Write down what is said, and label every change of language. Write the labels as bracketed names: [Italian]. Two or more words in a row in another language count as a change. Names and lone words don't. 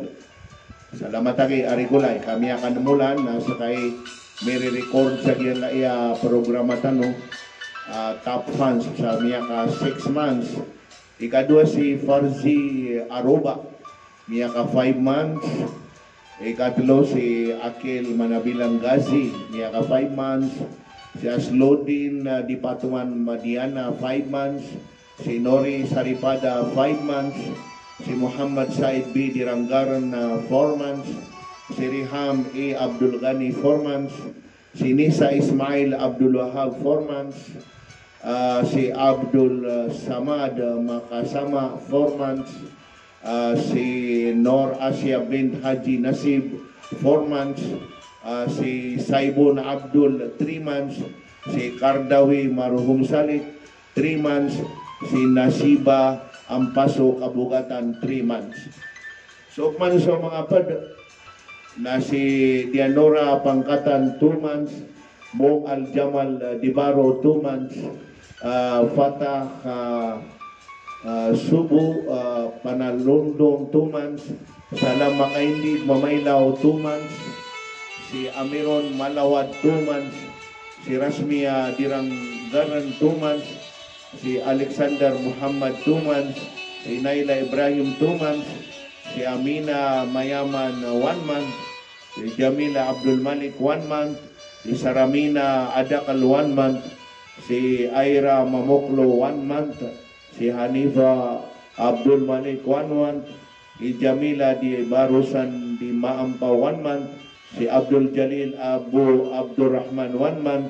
[Maranao] Salamat kay Arigulay kami akan mulan na sa kay may record sa kaya programa tanong [English] top fans [Maranao] sa miya ka 6 months. Ikadua si Farzi Aruba, miya ka 5 months. Ikatlo si Akil Manabilang Gazi, miya ka 5 months. Si Aslodin Di Patuman Madiana, 5 months. Si Nori Saripada, 5 months. Si Muhammad Said B. Diranggaran, 4 months. Si Riham A. Abdul Ghani, 4 months. Si Nisa Ismail Abdul Wahab, 4 months. Si Abdul Samad Makasama, 4 months. Si Nor Asia bint Haji Nasib, 4 months. Si Saibun Abdul, 3 months. Si Kardawi Marhum Salik, 3 months. Si Nasiba Ampaso Kabugatan, 3 months. So man sa mga pad na si Dianora Pangkatan, 2 months. Mong Al-Jamal Dibaro, 2 months. Fatah Subu Panalundong, 2 months. Salam Makaindig Mamaylaw, 2 months. Si Amiron Malawad, 2 months. Si Rasmia Diranggaran, 2 months. Si Alexander Muhammad, 2 months. Si Naila Ibrahim, 2 months. Si Amina Mayaman, 1 month. Si Jamila Abdul Malik, 1 month. Si Saramina Adakal, 1 month. Si Aira Mamoklo, 1 month. Si Hanifa Abdul Malik, 1 month. Si Jamila Di Barusan Di Maampaw, 1 month. Si Abdul Jalil Abu Abdurrahman, 1 month.